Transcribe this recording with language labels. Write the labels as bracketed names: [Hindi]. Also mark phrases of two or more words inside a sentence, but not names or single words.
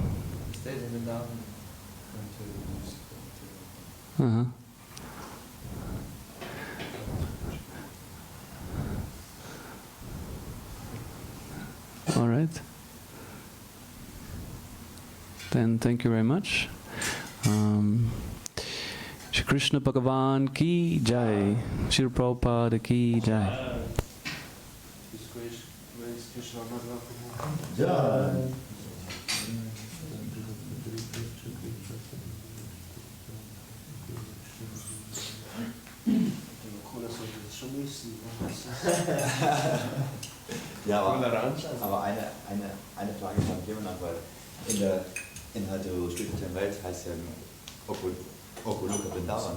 [English] Uh-huh. All right. Then thank you very much. [Hindi] श्री कृष्ण भगवान की जय. श्री प्रभुपाद की जय. Jai. [German] Ja, aber eine Frage von jemandem, weil in der spirituellen Welt heißt ja Oppulence Vrindavan.